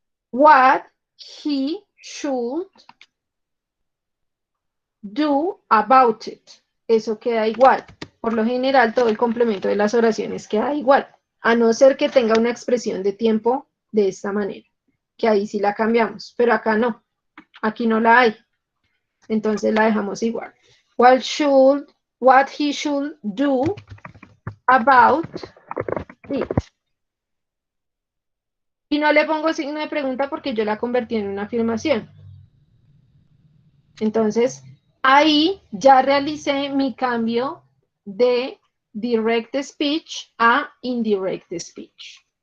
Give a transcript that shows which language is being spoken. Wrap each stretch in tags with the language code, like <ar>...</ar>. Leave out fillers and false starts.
<en>What he should do about it.</en> <es>Eso queda igual. Por lo general, todo el complemento de las oraciones queda igual, a no ser que tenga una expresión de tiempo de esta manera, que ahí sí la cambiamos, pero acá no. Aquí no la hay. Entonces la dejamos igual.</es> <en>What he should do about it.</en> <es>Y no le pongo signo de pregunta porque yo la convertí en una afirmación. Entonces, ahí ya realicé mi cambio de direct speech a indirect speech.</es>